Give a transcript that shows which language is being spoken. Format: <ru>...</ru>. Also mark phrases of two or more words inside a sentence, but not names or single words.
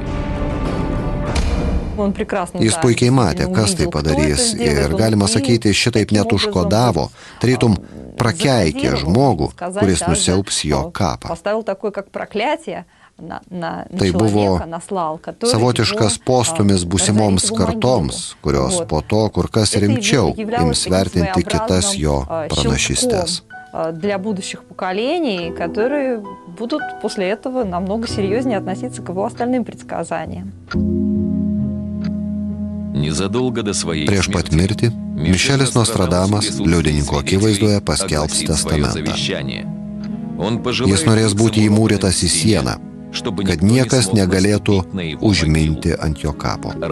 <lt>Jis puikiai matė, kas tai padarys ir galima sakyti, šitaip net užkodavo, tarytum prakeikė žmogų, kuris nusiaubs jo kapą. Tai buvo savotiškas postūmis būsimoms kartoms, kurios po to kur kas rimčiau ims vertinti kitas jo pranašystes.</lt> <ru>Для будущих поколений, которые будут после этого намного серьезнее относиться к его остальным предсказаниям.</ru> <lt>Prieš pat mirtį Mišelis Nostradamas liudininko akivaizdoje paskelbs testamentą. Jis norės būti įmūrytas į sieną, kad niekas negalėtų užminti ant jo kapo.</lt>